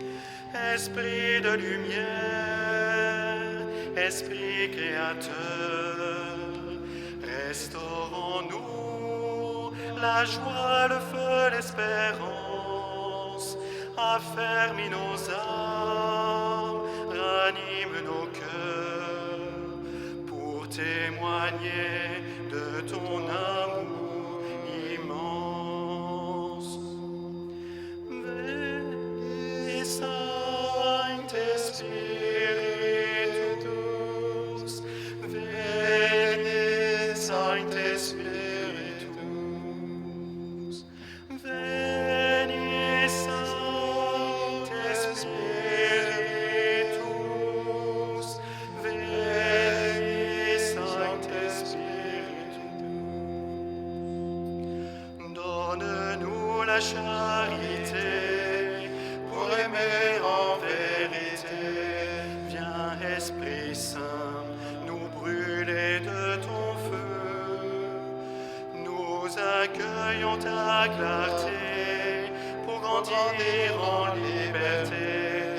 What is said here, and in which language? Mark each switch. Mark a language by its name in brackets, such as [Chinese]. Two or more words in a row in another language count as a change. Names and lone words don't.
[French] Esprit de lumière, Esprit créateur, restaurons-nous la joie, le feu, l'espérance. Affermis nos âmes, ranime nos cœurs, pour témoigner de ton amour immense. [Latin] Veni, Sancte Spiritus, veni, Sancte Spiritus, veni, Sancte Spiritus, veni, Sancte Spiritus. [French] Donne-nous la charité pour aimer en vérité. Viens Esprit Saint, nous brûler de ton feu. Nous accueillons ta clarté pour grandir en liberté.